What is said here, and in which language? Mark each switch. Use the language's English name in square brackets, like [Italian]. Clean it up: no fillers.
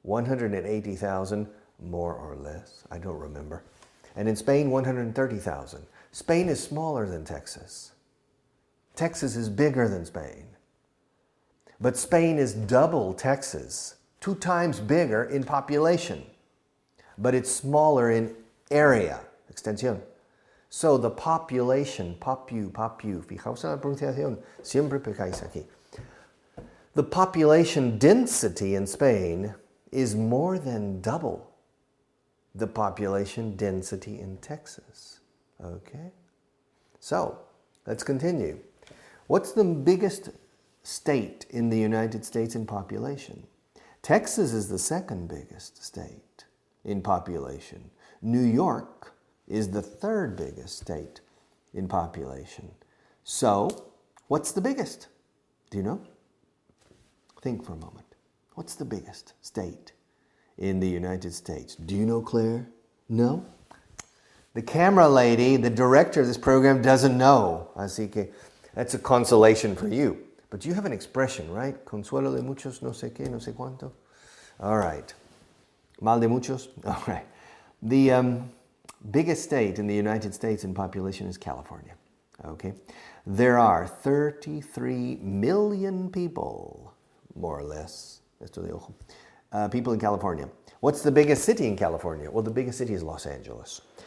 [English] 180,000, more or less, I don't remember. And in Spain, 130,000. Spain is smaller than Texas. Texas is bigger than Spain. But Spain is double Texas, 2 times bigger in population. But it's smaller in area, extensión. So the population, [Spanish] fijaos en la pronunciación, siempre pecáis aquí. [English] The population density in Spain is more than double the population density in Texas. Okay? So, let's continue. What's the biggest state in the United States in population? Texas is the second biggest state in population. New York is the third biggest state in population. So, what's the biggest? Do you know? Think for a moment. What's the biggest state in the United States? Do you know, Claire? No? The camera lady, the director of this program, doesn't know. [Spanish] Así que [English] that's a consolation for you. But you have an expression, right? [Spanish] Consuelo de muchos, no sé qué, no sé cuánto. [English] All right. [Spanish] Mal de muchos? [English] All right. The biggest state in the United States in population is California. Okay? There are 33 million people, more or less, [Spanish] esto de ojo, [English] people in California. What's the biggest city in California? Well, the biggest city is Los Angeles.